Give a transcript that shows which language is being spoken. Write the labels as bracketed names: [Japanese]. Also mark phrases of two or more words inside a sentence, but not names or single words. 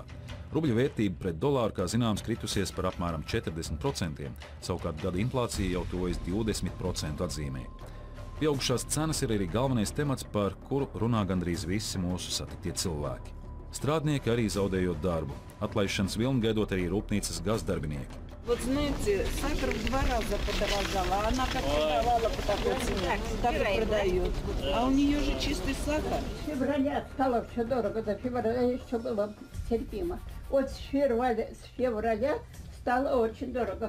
[Latvian] Rubļa vērtība pret dolāru, kā zināms, kritusies par apmēram 40%, savukārt gada inflācija jau tuvojas 20% atzīmē. Pieaugušās cenas ir arī galvenais temats, par kuru runā gandrīz visi mūsu satiktie cilvēki. Strādnieki arī zaudējot darbu, atlaišanas vilni gaidot arī rūpnīcas gazdarbinieki. [Russian] Вот знаете, сахар в 2 раза подорожала, она как продавала по такой цене, так и продает. А у нее же чистый сахар. С февраля стало все дорого, до февраля еще было терпимо. Вот с февраля стало очень дорого.